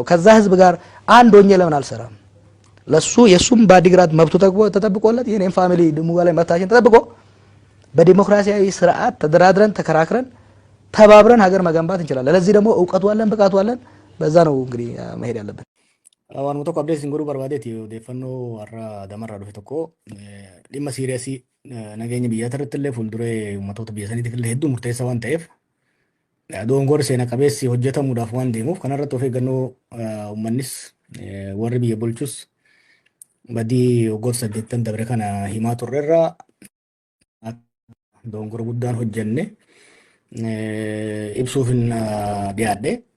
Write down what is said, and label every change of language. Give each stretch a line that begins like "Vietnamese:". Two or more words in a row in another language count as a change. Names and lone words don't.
Amharic: ከዛ ህዝብ ጋር አንድ ሆኜ ለምን አልሰራም? ለሱ የሱም በአዲግራት መብቱ ተጠብቆለት የኔም ፋሚሊ ድሙጋ ላይ መብታችን ተጠብቆ በዲሞክራሲያዊ ስርዓት ተደራድረን ተከራክረን ተባብረን ሀገር መገንባት እንችላለን። ለዚህ ደግሞ እውቀቱ አለን፣ ብቃቱ አለን። በዛ ነው እንግዲህ መሄድ ያለብን።
Oromo: Waan tokko abdii isin godhuu barbaadeeti odeeffannoo har'a damarraa dhufe tokko dhimma siiriyaasii nageenya biyyaa irratti illee fuulduree uummattoota biyya saniitiif illee hedduu murteessaa waan ta'eef doongoor seena qabeessi hojjetamuudhaaf waan deemuuf kanarratti of eeggannoo uummannis warri biyya bulchus badii waggoota 8 dabre kana himaa turreerraa doongoor guddaan hojjenne ibsuuf hin dhiyaadhe.